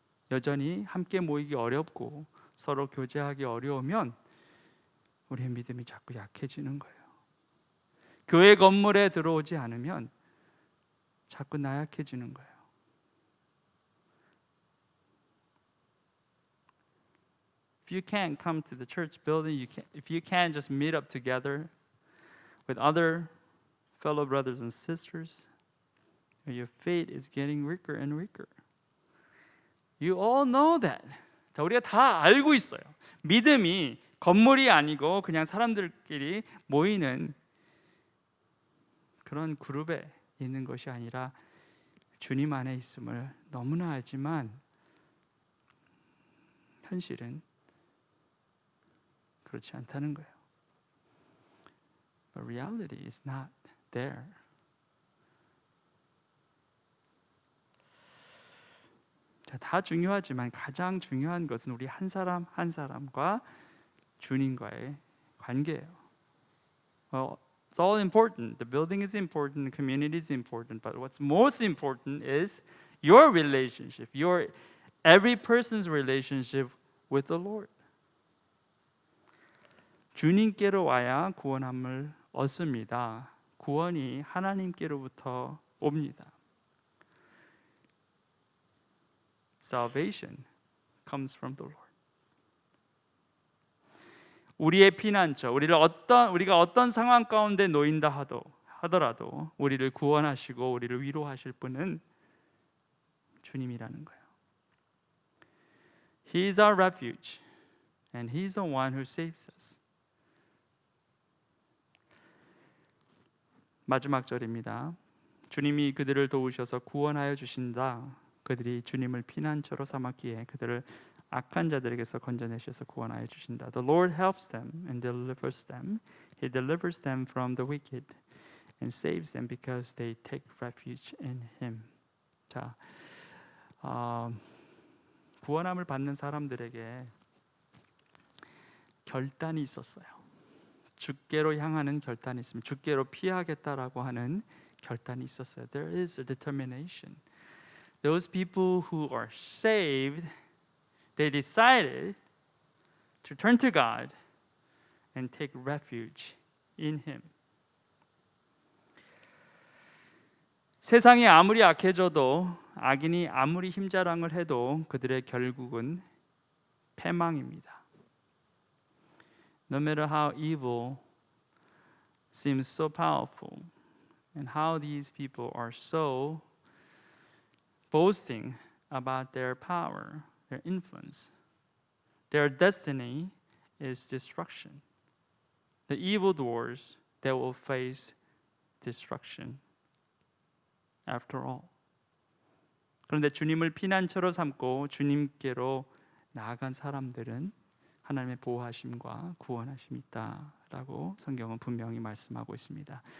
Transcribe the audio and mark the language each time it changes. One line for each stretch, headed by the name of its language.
Korean: 여전히 함께 모이기 어렵고 서로 교제하기 어려우면 우리의 믿음이 자꾸 약해지는 거예요. 교회 건물에 들어오지 않으면 자꾸 나약해지는 거예요.
English: If you can't come to the church building, if you can't just meet up together with other fellow brothers and sisters, your faith is getting weaker and weaker. You all know that.
Korean: 자, 우리가 다 알고 있어요. 믿음이 건물이 아니고 그냥 사람들끼리 모이는 그런 그룹에 있는 것이 아니라 주님 안에 있음을 너무나 알지만 현실은 그렇지 않다는 거예요.
English: But reality is not there.
Korean: 자, 다 중요하지만 가장 중요한 것은 우리 한 사람 한 사람과 주님과의 관계예요.
English: Well, it's all important. The building is important, the community is important, but what's most important is your relationship, every person's relationship with the Lord.
Korean: 주님께로 와야 구원함을 얻습니다. 구원이 하나님께로부터 옵니다.
English: Salvation comes from the Lord.
Korean: 우리의 피난처, 우리가 어떤 상황 가운데 놓인다 하더라도 우리를 구원하시고 우리를 위로하실 분은 주님이라는 거예요.
English: He is our refuge, and He is the one who saves us.
Korean: 마지막 절입니다. 주님이 그들을 도우셔서 구원하여 주신다. 그들이 주님을 피난처로 삼았기에 그들을 악한 자들에게서 건져내셔서 구원하여 주신다.
English: The Lord helps them and delivers them. He delivers them from the wicked and saves them because they take refuge in Him.
Korean: 자, 구원함을 받는 사람들에게 결단이 있었어요. 주께로 향하는 결단이 있습니다. 주께로 피하겠다라고 하는 결단이 있었어요.
English: There is a determination. Those people who are saved, they decided to turn to God and take refuge in Him.
Korean: 세상이 아무리 악해져도 악인이 아무리 힘자랑을 해도 그들의 결국은 패망입니다.
English: No matter how evil seems so powerful and how these people are so boasting about their power, their influence, their destiny is destruction. The evildoers, they will face destruction after all.
Korean: 그런데 주님을 피난처로 삼고 주님께로 나아간 사람들은 하나님의 보호하심과 구원하심이 있다라고 성경은 분명히 말씀하고 있습니다.